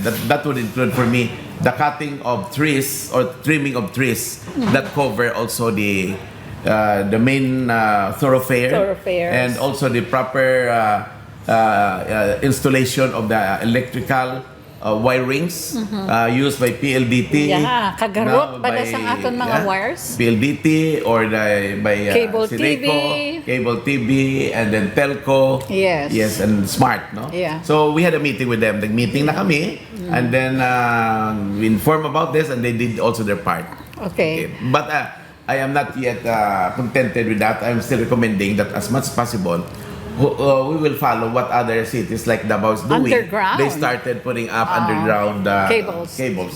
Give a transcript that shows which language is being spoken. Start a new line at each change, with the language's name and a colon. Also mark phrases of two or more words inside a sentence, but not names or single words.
English: That would include for me the cutting of trees or trimming of trees that cover also the main thoroughfare, and also the proper installation of the electrical wirings used by PLDT. Yeah,
Hiligaynon: kagarot ba sa aton mga wires?
English: PLDT or by Cable Sineco, TV. Cable TV, and then Telco. Yes. Yes, and Smart, no? Yeah. So we had a meeting with them.
Hiligaynon: Nag-meeting na kami,
English: and then we informed about this, and they did also their part. Okay. But I am not yet contented with that. I'm still recommending that as much as possible, we will follow what other cities like Davao is doing. Underground. They started putting up underground cables.